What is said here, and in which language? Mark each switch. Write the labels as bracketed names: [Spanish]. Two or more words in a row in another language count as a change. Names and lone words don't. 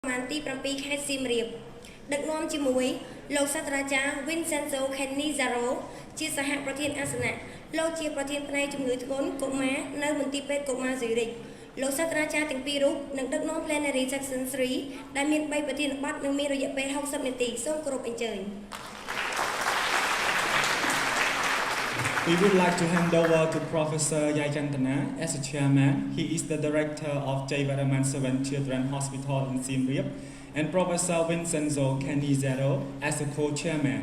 [Khmer] ទី7ខេត្តសៀមរាបដឹកនាំជាមួយលោកសាស្ត្រាចារ្យ Vincenzo Canizaro ជាសហប្រធានអាសនៈលោកជាប្រធានផ្នែកជំងឺធ្ងន់កុមារនៅមន្ទីរពេទ្យកុមារ Zurich លោកសាស្ត្រាចារ្យទាំងពីររូបនឹងដឹកនាំ Plenary Section 3ដែលមាន3ប្រធានបទនិងមានរយៈពេល60នាទីសូមគោរពអញ្ជើញ [English] We would like to hand over to Professor Kantha as a chairman. He is the director of J. Vadaman 7 Children's Hospital in Siem Reap, and Professor Vincenzo Canizaro as a co-chairman.